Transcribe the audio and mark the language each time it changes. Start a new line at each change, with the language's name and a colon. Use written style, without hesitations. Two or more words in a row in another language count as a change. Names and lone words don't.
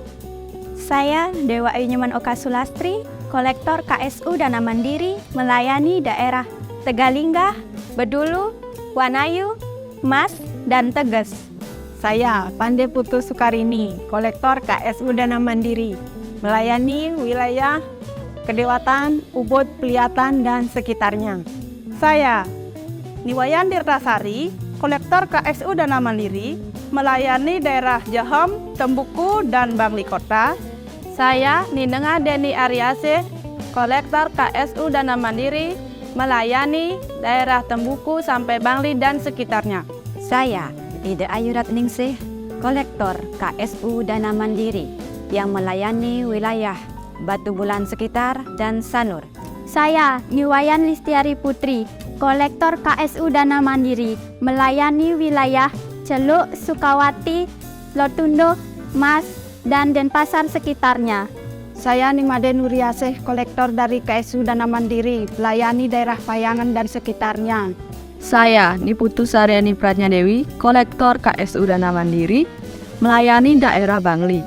Indonesian: Saya Dewa Ayunyuman Oka Sulastri, kolektor KSU Dana Mandiri, melayani daerah Tegalingga, Bedulu, Wanayu, Mas, dan Teges. Saya Pande Putu Sukarini, kolektor KSU Dana Mandiri, melayani wilayah Kedewatan, Ubud, Peliatan, dan sekitarnya. Saya Niwayan Dirtasari, kolektor KSU Dana Mandiri, melayani daerah Jahom, Tembuku, dan Bangli Kota. Saya Ninenga Deni Ariase, kolektor KSU Dana Mandiri, melayani daerah Tembuku sampai Bangli dan sekitarnya. Saya Ida Ayurat Ningsih, kolektor KSU Dana Mandiri, yang melayani wilayah Batu Bulan sekitar dan Sanur. Saya Niwayan Listiari Putri, kolektor KSU Dana Mandiri, melayani wilayah Celuk, Sukawati, Lotundo, Mas, dan Denpasar sekitarnya. Saya Nimade Nuriaseh, kolektor dari KSU Dana Mandiri, melayani daerah Payangan dan sekitarnya. Saya Niputu Saryani Pratnyadewi, kolektor KSU Dana Mandiri, melayani daerah Bangli.